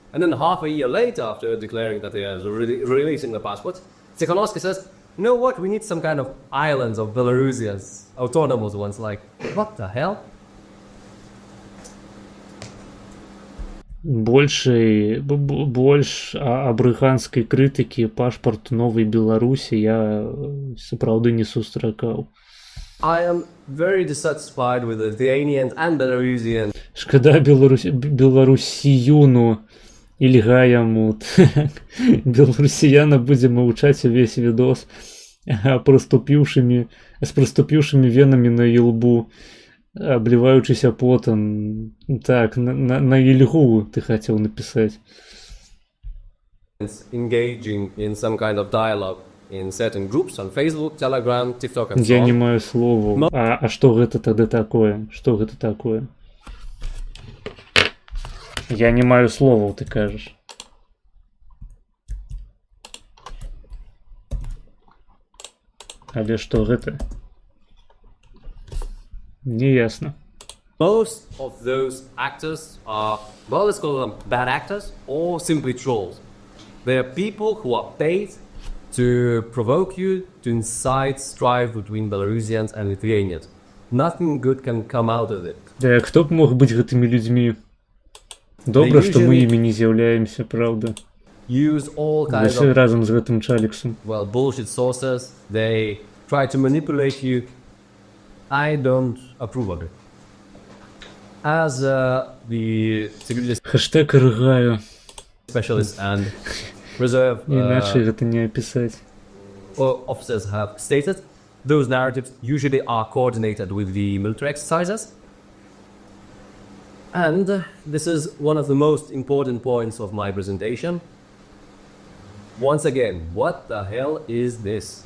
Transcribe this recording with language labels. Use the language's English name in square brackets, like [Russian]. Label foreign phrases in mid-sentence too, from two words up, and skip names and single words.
[English] And then half a year later, after declaring that they are releasing the passports, Tikhanovsky says, you know what, we need some kind of islands of Belarusians, autonomous ones, like, what the hell? [Belarusian] Больше абрыганскай крытыкі пашпарт новай Беларусі я сапраўды не сустракаў. [English] I am very dissatisfied with the Lithuanians and Belarusians. [Belarusian] Шкада беларусіюну ільга яму. Беларусіяна будзе маўчаць увесь відос з прыступіўшымі венамі на ілбу, обливаючыся потом. Так, на ільгу ты хацеў напісаць. [English] Engaging in some kind of dialogue in certain groups on Facebook, Telegram, TikTok and so on. [Belarusian] Я не маю словаў. А што гэта тады такое? Што гэта такое? Я не маю словаў, ты кажаш. Але што гэта? Не ясно. [English] Most of those actors are, well, let's call them bad actors or simply trolls. They are people who are paid to provoke you, to incite strife between Belarusians and Lithuanians. Nothing good can come out of it. [Belarusian] Да, хто б мог быць гэтымі людзьмі? Добра, што мы імі не з'яўляемся, правда? [English] Use all kinds of, [Belarusian] разам з гэтым Чаліксом. [English] well, bullshit sources. They try to manipulate you. I don't approve of it. As the security [Belarusian] Хэштег рыгаю. [English] specialist and reserve [Russian] Иначе гэта не описать. [English] Officers have stated, those narratives usually are coordinated with the military exercises. And this is one of the most important points of my presentation. Once again, what the hell is this?